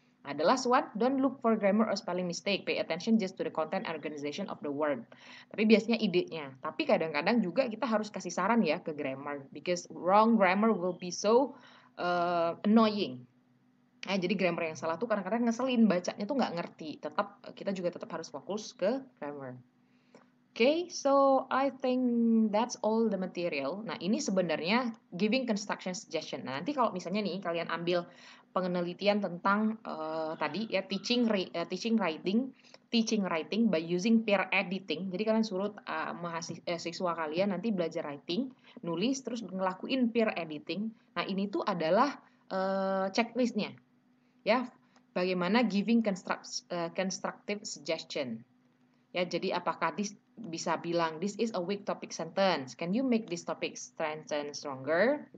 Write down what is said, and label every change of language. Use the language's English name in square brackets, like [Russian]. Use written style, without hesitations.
[English] The last one, don't look for grammar or spelling mistake. Pay attention just to the content and organization of the word. [Indonesian] Tapi biasanya idenya. Tapi kadang-kadang juga kita harus kasih saran ya ke grammar. [English] Because wrong grammar will be so annoying. [Indonesian] Jadi grammar yang salah tuh kadang-kadang ngeselin. Bacanya tuh nggak ngerti. Kita juga tetap harus fokus ke grammar. [English] Okay, so I think that's all the material. [Indonesian] Nah, ini sebenarnya giving construction suggestion. Nah, nanti kalau misalnya nih kalian ambil penelitian tentang tadi ya teaching writing by using peer editing. Jadi kalian suruh siswa kalian nanti belajar writing, nulis terus ngelakuin peer editing. Nah, ini tuh adalah checklistnya. Ya, bagaimana giving constructive suggestion. Ya, jadi apakah bisa bilang [English] this is a weak topic sentence? Can you make this topic sentence stronger?